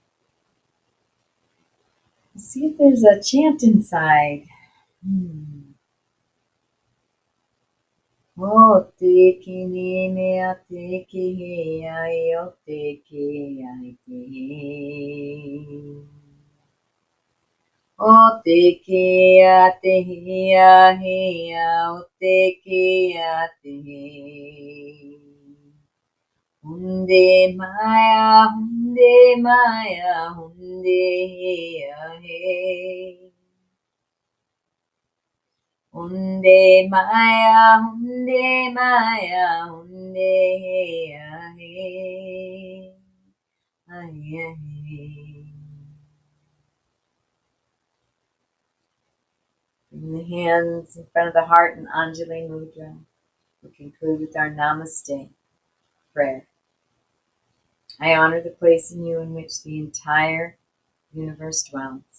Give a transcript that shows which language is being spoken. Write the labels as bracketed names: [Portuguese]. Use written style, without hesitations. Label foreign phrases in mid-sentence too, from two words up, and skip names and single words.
[English] See if there's a chant inside. O te ki ni mea te ki he ai o te ki ai te he. O te ki a te he a o te ki a te he. Hunde maya, hunde maya, hunde he a he. Hunde maya, hunde maya, hunde he a he. Ai, ai. Bring the hands in front of the heart in Anjali Mudra. We conclude with our Namaste Prayer. I honor the place in you in which the entire universe dwells.